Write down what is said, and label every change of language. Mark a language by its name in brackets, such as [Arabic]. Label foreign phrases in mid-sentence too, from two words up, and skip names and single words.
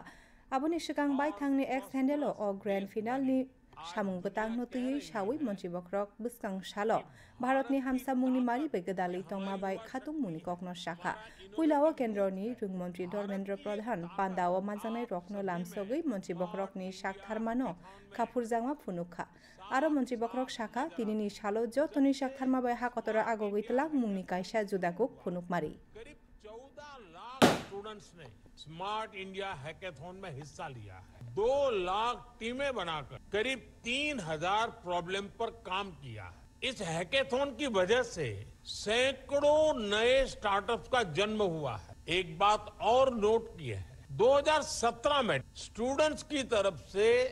[Kok Borok] Aboni Shikang Bai Thangni X Handelo O Grand Final ni Shamung Batang Notui Shawi Montri Bokrok Buskang Shalo Bharatni Hamsa Muni Mari Begadali Tongma Bai Khatung Muni Kokno Shaka Puilawa Kendroni Rung Montri Dormendra Pradhan Pandawa Manzanai Rokno Lamsogui Montri Bokrokni Shak Tharmano Kapurzangma Phunuka Aro Montri Bokrok Shaka Tinini Shalo Jo Toni Shak Tharma Bai Hakotora Agogitla Muni Kaisha Judakuk Phunuk Mari [Hindi] करीब 14 लाख स्टूडेंट्स ने स्मार्ट इंडिया हैकेथॉन में हिस्सा लिया है 2 लाख टीमें बनाकर करीब 3000 प्रॉब्लम पर काम किया है इस हैकेथॉन की वजह से सैकड़ों नए स्टार्टअप्स का जन्म हुआ है एक बात और नोट की है 2017 में स्टूडेंट्स की तरफ से